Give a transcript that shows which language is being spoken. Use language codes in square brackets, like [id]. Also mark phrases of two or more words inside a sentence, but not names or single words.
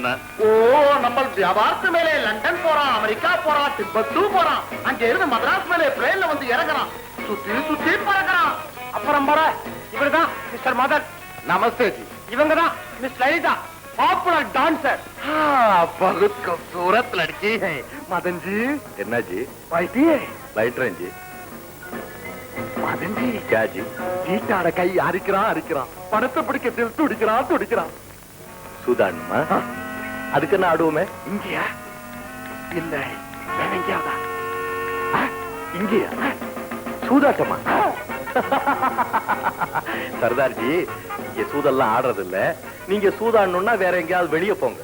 [ta] ஓ நம்ம வியாபாரத்து மேலே லண்டன் போறான் அமெரிக்கா போறான் திபெத்து போறான் அங்க இருந்து மதராஸ் மேலே பிளேன்ல வந்து இறங்குறான் சுத்தி பறக்கிறான் அப்புறம் போற இவர்தான் மிஸ்டர் மதன் [hi] நமஸ்தே ஜி [ta] இவங்கதான் மிஸ் லலிதா பாப்புலர் டான்சர் [hi] बहुत खूबसूरत लड़की है मदन जी [ta] என்ன ஜி [hi] बैठिए [ta] லைட்ரன் ஜி [hi] मदन जी क्या जी [ta] சீட்டாட கை அரிக்கிறான் பணத்தை பிடிக்க தில் துடிக்கிறான் சூதாடுமா அதுக்கு என்ன ஆடுவோமே இங்கயா இல்ல வேற எங்கேயாவதா இங்கயா சூதாட்டமா சர்தார்ஜி இங்க சூதெல்லாம் ஆடுறது இல்ல நீங்க சூதாடணும்னா வேற எங்கேயாவது வெளியே போங்க